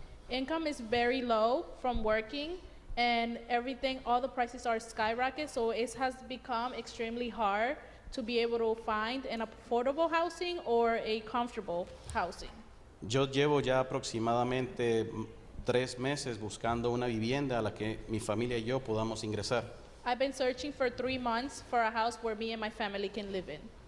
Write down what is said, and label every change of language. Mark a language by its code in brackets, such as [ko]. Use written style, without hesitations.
[en] Income is very low from working and everything, all the prices are skyrocketed, so it has become extremely hard to be able to find an affordable housing or a comfortable housing. [es] Yo llevo ya aproximadamente 3 meses buscando una vivienda a la que mi familia y yo podamos ingresar. [en] I've been searching for 3 months for a house where me and my family can live in.